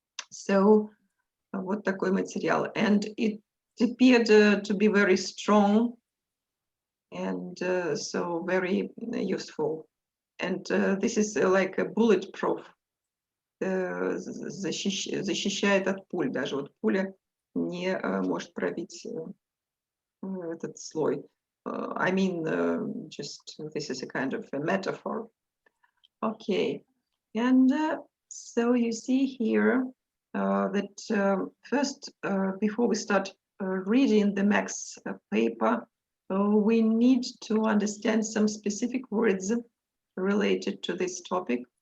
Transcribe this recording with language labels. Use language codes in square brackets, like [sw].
[ru] So вот такой материал. [en] And it appeared to be very strong and so very useful. And this is like a bulletproof. [ru] Защищает от пуль. Даже вот пуля не может пробить этот слой. [en] I mean, just this is a kind of a metaphor. Okay, and so you see here that first, before we start reading the Max paper, we need to understand some specific words related to this topic.